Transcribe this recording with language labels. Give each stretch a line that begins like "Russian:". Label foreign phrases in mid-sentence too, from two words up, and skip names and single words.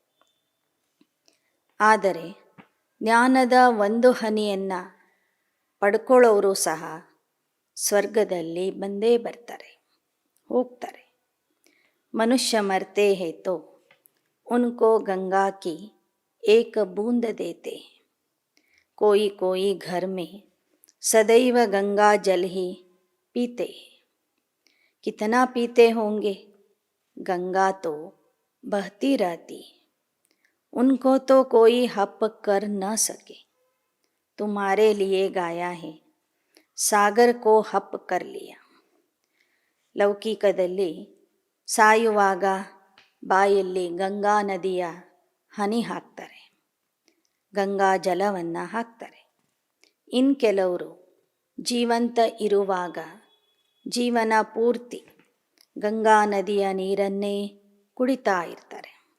Kannada: ಆದರೆ ಜ್ಞಾನದ ಒಂದು ಹನಿಯನ್ನು ಪಡ್ಕೊಳ್ಳೋರು ಸಹ ಸ್ವರ್ಗದಲ್ಲಿ ಬಂದೇ ಬರ್ತಾರೆ, ಹೋಗ್ತಾರೆ.
Hindi: मनुष्य मरते हैं तो उनको गंगा की एक बूँद देते. कोई कोई घर में सदैव गंगा जल ही पीते. कितना पीते होंगे, गंगा तो बहती रहती, उनको तो कोई हप कर न सके. तुम्हारे लिए गाया है, सागर को हप कर लिया.
Kannada: ಲೌಕಿಕದಲ್ಲಿ ಸಾಯುವಾಗ ಬಾಯಲ್ಲಿ ಗಂಗಾ ನದಿಯ ಹನಿ ಹಾಕ್ತಾರೆ, ಗಂಗಾ ಜಲವನ್ನು ಹಾಕ್ತಾರೆ. ಇನ್ನು ಕೆಲವರು ಜೀವಂತ ಇರುವಾಗ ಜೀವನ ಪೂರ್ತಿ ಗಂಗಾ ನದಿಯ ನೀರನ್ನೇ ಕುಡಿತಾ ಇರ್ತಾರೆ.